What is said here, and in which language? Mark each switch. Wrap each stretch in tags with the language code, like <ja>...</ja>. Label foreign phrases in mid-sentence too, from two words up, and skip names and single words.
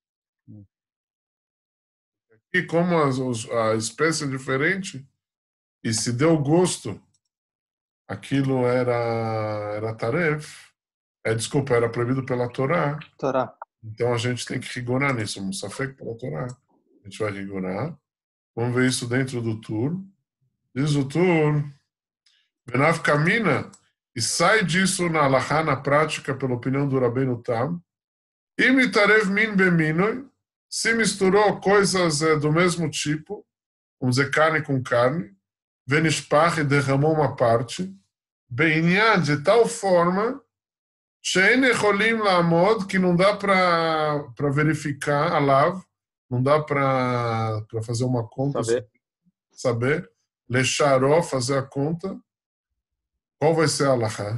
<pt>E como a espécie é diferente, e se deu gosto, aquilo era taref, desculpa, era proibido pela Torá. Então a gente tem que rigorar nisso, um safek pela Torá. A gente vai rigorar. Vamos ver isso dentro do Tur. Diz o Tur, Benav camina e sai disso na halachá, na prática, pela opinião do Rabbeinu Tam.</pt> <he>נתערב מין במינו,</he> <pt>se misturou coisas do mesmo tipo, vamos dizer carne com carne, venishpach e derramou uma parte, beinyan de tal forma,</pt> <he>שאין יכולים לעמוד,</he> <pt>que não dá para verificar, alav, não dá para fazer uma conta, saber, lecharó, fazer a conta, qual vai ser a halachá?</pt>